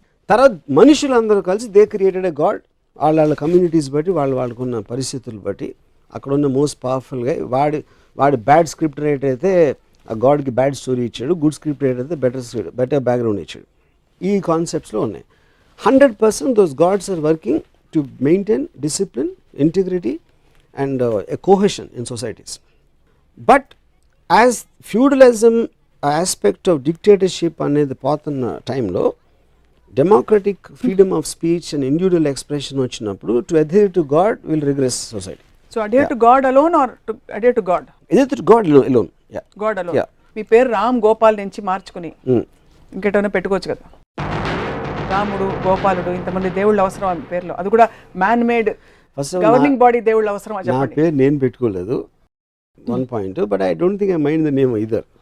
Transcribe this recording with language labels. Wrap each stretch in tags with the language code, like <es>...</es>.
<te>తర్వాత మనుషులందరూ కలిసి</te> <en>They created a god.</en> <te>వాళ్ళ కమ్యూనిటీస్ బట్టి వాళ్ళకున్న పరిస్థితులు బట్టి అక్కడ ఉన్న మోస్ట్ పవర్ఫుల్గా వాడి బ్యాడ్ స్క్రిప్ట్ రైటర్ అయితే ఆ గాడ్కి బ్యాడ్ స్టోరీ ఇచ్చాడు, గుడ్ స్క్రిప్ట్ రైటర్ అయితే బెటర్ బ్యాక్గ్రౌండ్ ఇచ్చాడు. ఈ కాన్సెప్ట్స్లో ఉన్నాయి.</te> <en>100% those gods are working to maintain discipline, integrity and a cohesion in societies. But as feudalism aspect of dictatorship</en> <te>అనేది పోతున్న టైంలో</te> <en>democratic freedom of speech and individual expression వచ్చినప్పుడు to adhere to God will regress society. So adhere to God alone or to adhere to God? Adhere to God alone. Yeah. God alone. Yeah.</en> <te>మీ పేరు రామ్ గోపాల్ నుంచి మార్చుకుని ఇంకేటైనా పెట్టుకోవచ్చు కదా, రాముడు గోపాలుడు, ఇంతమంది దేవుళ్ళు అవసరం ఆ పేరులో, అది కూడా</te> <en>man made governing body</en> <te>దేవుళ్ళు అవసరం? నా పేరు నేను పెట్టుకోలేదు, one point,</te> <en>But I don't think I mind the name either.</en>